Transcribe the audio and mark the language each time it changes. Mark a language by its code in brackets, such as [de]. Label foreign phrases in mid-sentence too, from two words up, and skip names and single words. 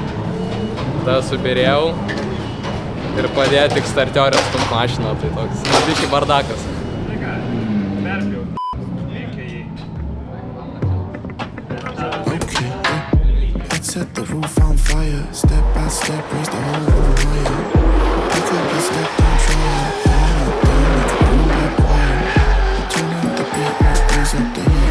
[lt] Tada subirėjau ir padėjo tik startiorę stumt mašiną, tai toks biškį bardakas. [en] Set the roof on fire, step by step, raise the whole room higher. Pick up your step, don't try it. Turn up the beat, raise up the heat.